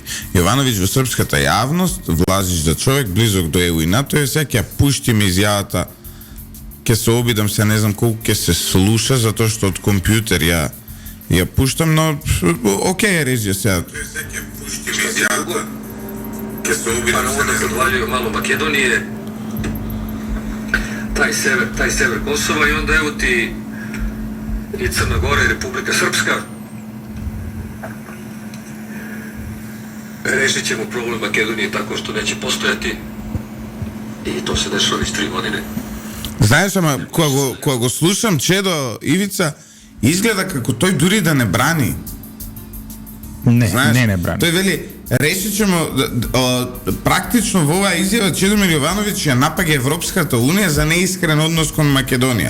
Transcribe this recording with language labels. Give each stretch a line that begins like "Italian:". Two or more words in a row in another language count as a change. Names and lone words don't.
Macedonian: Јовановиќ во српската јавност, влазиш за човек близок до ЕУ и НАТО, сега ќе пушти ми изјавата, ќе се обидам, се не знам колку ќе се слуша, затоа што од компјутер ја пуштам, но окей, режија сега. Сега ќе пушти ми изјавата, ќе се обидам, се не знам.
Serbian: Предвалио мало Македонije, taj sever Kosova i onda evo ti i Crna Gora i Republika Srpska. Rešit ćemo problem Makedonije tako što neće postojati i to se dešava već 3 godine.
Macedonian: Знаеш, ама кога го слушам Чедо Ивица, изгледа како тој дури да не брани. Не, Знаеш, не брани. Тој вели,
Serbian: решит ćemo,
Macedonian: практично во оваа изјава Чедомир Јовановиќ ја напаѓа Европската Унија за неискрен однос кон Македонија.